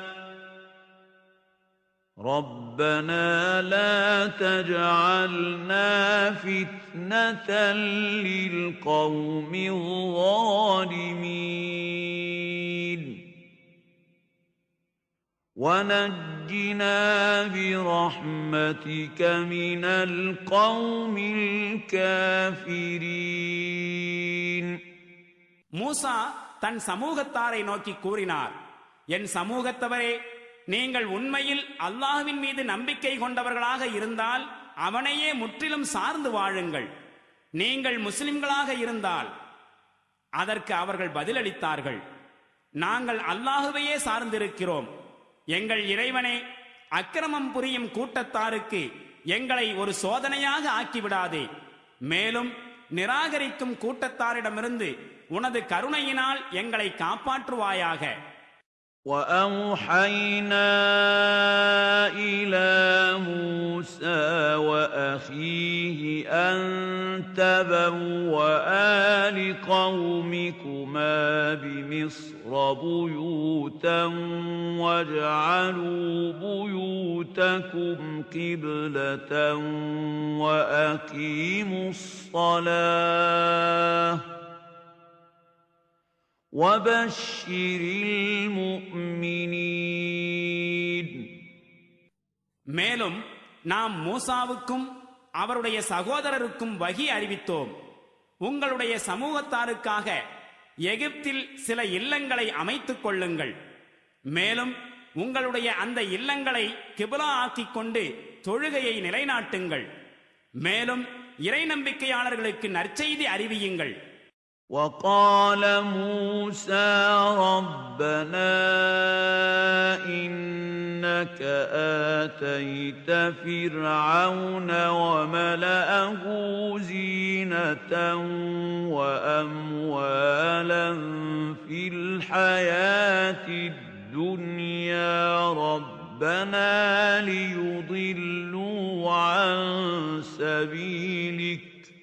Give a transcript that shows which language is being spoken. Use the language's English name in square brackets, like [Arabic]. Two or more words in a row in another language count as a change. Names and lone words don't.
[Arabic] ربنا لا تجعلنا فتنة للقوم الظالمين ونجنا برحمتك من القوم الكافرين. [Tamil] மூசா தன் சமூகத்தாரை நோக்கி கூறினார், என் சமூகத்தவரே, நீங்கள் உண்மையில் அல்லாஹ்வின் மீது நம்பிக்கை கொண்டவர்களாக இருந்தால் அவனையே முற்றிலும் சார்ந்து வாழுங்கள். நீங்கள் முஸ்லிம்களாக இருந்தால். அதற்கு அவர்கள் பதிலளித்தார்கள், நாங்கள் அல்லாஹுவையே சார்ந்திருக்கிறோம். எங்கள் இறைவனே, அக்கிரமம் புரியும் கூட்டத்தாருக்கு எங்களை ஒரு சோதனையாக ஆக்கிவிடாதே. மேலும் நிராகரிக்கும் கூட்டத்தாரிடமிருந்து உனது கருணையினால் எங்களை காப்பாற்றுவாயாக. [Arabic] وَأَوْحَيْنَا إِلَى تبوأ لقومكما بمصر بيوتا واجعلوا بيوتكم قبلة وأقيموا الصلاة وبشر المؤمنين. [Tamil] மேலும் நாம் மூசாவுக்கும் அவருடைய சகோதரருக்கும் வஹி அறிவித்தோம். உங்களுடைய சமூகத்தாருக்காக எகிப்தில் சில இல்லங்களை அமைத்துக் கொள்ளுங்கள். மேலும் உங்களுடைய அந்த இல்லங்களை கிப்லா ஆக்கிக் கொண்டு தொழுகையை நிலைநாட்டுங்கள். மேலும் இறை நம்பிக்கையாளர்களுக்கு நற்செய்தி அறிவியுங்கள். [Arabic] وقال موسى ربنا إنك آتيت فرعون وملأه زينة وأموالا في الحياة الدنيا ربنا ليضلوا عن سبيلك